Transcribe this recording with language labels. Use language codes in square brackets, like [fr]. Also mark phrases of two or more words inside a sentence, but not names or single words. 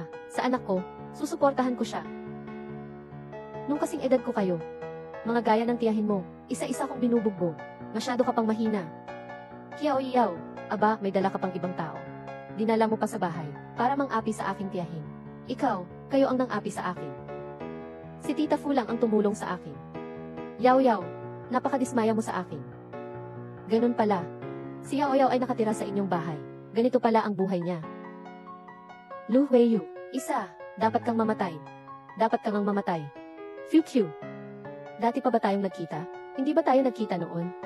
[tl] Sa anak ko, susuportahan ko siya. Nung kasing edad ko kayo, mga gaya ng tiyahin mo, isa-isa kong binubugbog. Masyado ka pang mahina. Yao Yao, aba, may dala ka pang ibang tao. Dinala mo pa sa bahay, para mang-api sa aking tiyahin. Ikaw, kayo ang nang-api sa akin. Si Tita Fu lang ang tumulong sa akin. Yao Yao, napakadismaya mo sa akin. Ganun pala. Si Yao Yao ay nakatira sa inyong bahay. Ganito pala ang buhay niya. Lu Huiyu, isa, dapat kang mamatay. Dapat kang mamatay. Fuq. Dati pa ba tayong nagkita? Hindi ba tayo nagkita noon?